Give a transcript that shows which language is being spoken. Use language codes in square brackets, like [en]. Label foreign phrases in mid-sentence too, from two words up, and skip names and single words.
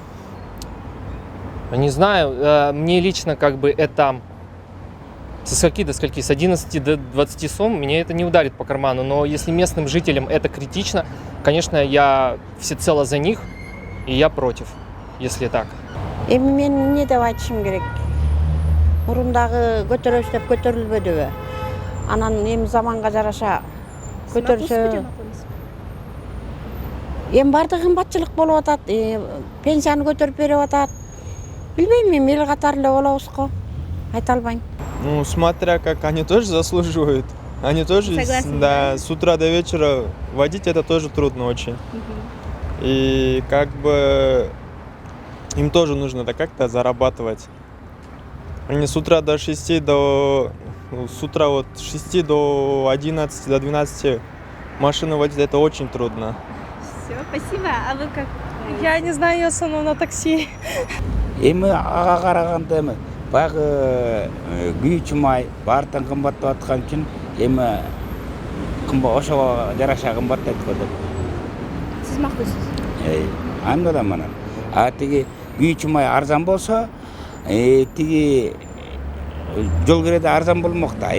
[ru] Не знаю, мне лично как бы это со скольки до скольки, с 11 до 20 сом, мне это не ударит по карману, но если местным жителям это критично, конечно, я всецело за них, и я против, если так. [ky] Мен эмне деп айтышым керек? Мурундагы көтөрөбүз деп көтөрүлбөдүбү? Анан эми заманга жараша көтөрсө эми баардыгы кымбатчылык болуп атат, пенсияны көтөрүп берип атат. Билбейм, эми эл катары эле болобуз го. Айта албайм. [ru] Ну, смотря как они тоже заслуживают. Они тоже, согласен, да, с утра до вечера водить это тоже трудно очень. И как бы им тоже нужно как-то зарабатывать. Они с утра до 6 до... С утра вот с 6 до 11, до 12 машины водить это очень трудно. Все, спасибо. А вы как? Я не знаю, я в основном на такси. [ky] Эми ага караганда эми баягы күйүүчү май баардыгын кымбаттап аткан үчүн эми ошого жараша кымбаттайт го деп. Сиз макулсуз? Андадам анан. Тиги күйүүчү май арзан болсо, тиги жол киреде арзан болмок да.